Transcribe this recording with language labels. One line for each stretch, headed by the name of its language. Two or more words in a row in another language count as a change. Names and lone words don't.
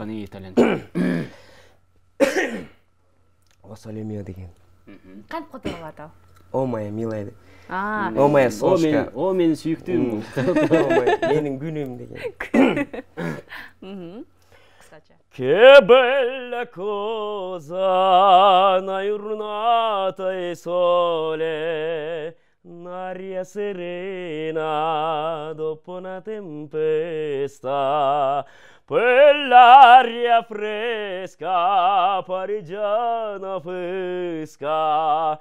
Kyrgyz: Итальянча.
Italian: O sole mio
Kyrgyz: деген. Кантип которуп атабы?
Russian: О моя милая. О моя сошка.
Kyrgyz: О менин сүйүктүүм. Менин күнүм деген. Кыскача.
Italian: Che bella cosa una giornata e sole, un'aria serena dopo una tempesta, quell'aria fresca, parmigiana fresca.